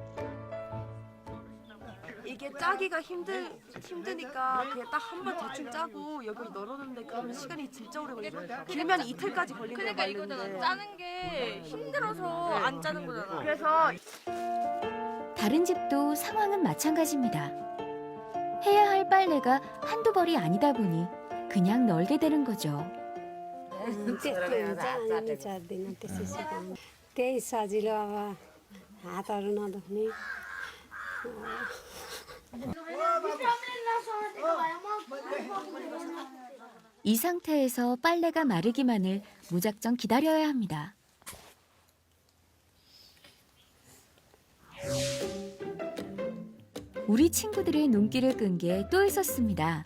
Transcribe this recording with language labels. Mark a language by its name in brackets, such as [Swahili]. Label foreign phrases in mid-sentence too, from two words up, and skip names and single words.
[Korean] 이게 짜기가 힘드니까 그냥 딱 한 번 대충 짜고 여기 널어놓는데 그러면 시간이 진짜 오래 걸려요. 길면 이틀까지 걸린대요. 그러니까 이거는 짜는 게 힘들어서 안 짜는 거잖아. 그래서 다른 집도 상황은 마찬가지입니다. 해야 할 빨래가 한두 벌이 아니다 보니 그냥 널게 되는 거죠. [Nepali] त्यही सजिलो अब हातहरू नदुख्ने [Korean] 이 상태에서 빨래가 마르기만을 무작정 기다려야 합니다. 우리 친구들의 눈길을 끈 게 또 있었습니다.